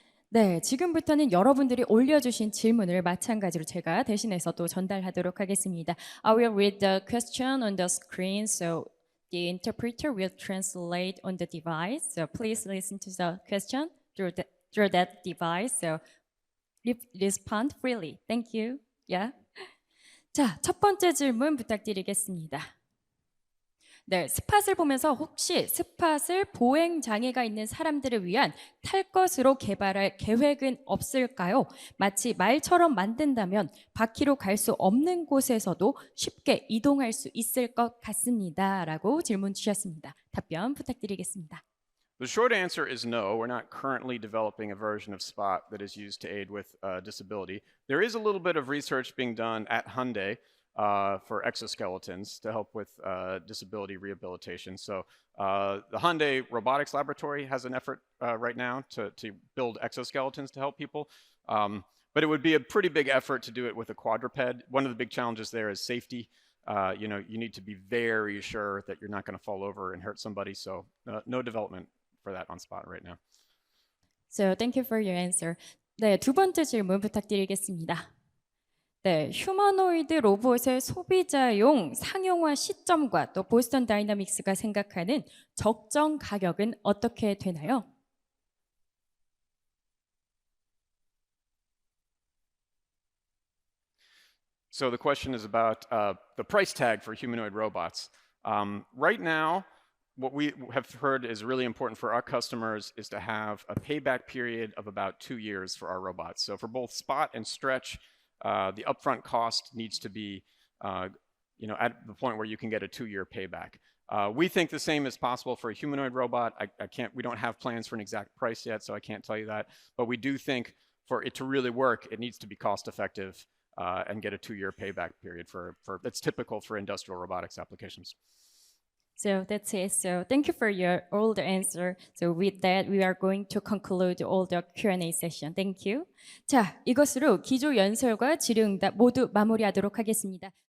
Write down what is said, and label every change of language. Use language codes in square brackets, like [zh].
[ko] 네, 지금부터는 여러분들이 올려주신 질문을 마찬가지로 제가 대신해서 또 전달하도록 하겠습니다. [en] I will read the question on the screen, so the interpreter will translate on the device. So please listen to the question through that device. So respond freely. Thank you. Yeah. [ko] 자, 첫 번째 질문 부탁드리겠습니다. 네, 스팟을 보면서 혹시 스팟을 보행 장애가 있는 사람들을 위한 탈 것으로 개발할 계획은 없을까요? 마치 말처럼 만든다면 바퀴로 갈 수 없는 곳에서도 쉽게 이동할 수 있을 것 같습니다. 라고 질문 주셨습니다. 답변 부탁드리겠습니다. [en] The short answer is no. We're not currently developing a version of Spot that is used to aid with disability. There is a little bit of research being done at Hyundai for exoskeletons to help with disability rehabilitation. So the Hyundai Robotics Laboratory has an effort right now to build exoskeletons to help people. But it would be a pretty big effort to do it with a quadruped. One of the big challenges there is safety. You know, you need to be very sure that you're not going to fall over and hurt somebody. So no development for that on Spot right now. So thank you for your answer. [ko] 네, 두 번째 질문 부탁드리겠습니다. 네, 휴머노이드 로봇의 소비자용 상용화 시점과 또 보스턴 다이내믹스가 생각하는 적정 가격은 어떻게 되나요? [en] So the question is about the price tag for humanoid robots. Right now, what we have heard is really important for our customers is to have a payback period of about 2 years for our robots. So for both Spot and Stretch, the upfront cost needs to be, you know, at the point where you can get a 2-year payback. We think the same is possible for a humanoid robot. We don't have plans for an exact price yet, so I can't tell you that. But we do think for it to really work, it needs to be cost effective and get a 2-year payback period that's typical for industrial robotics applications. So that's it. So thank you for all the answer. So with that, we are going to conclude all the Q&A session. Thank you. [ko] 자, 이것으로 기조 연설과 질의응답 모두 마무리하도록 하겠습니다.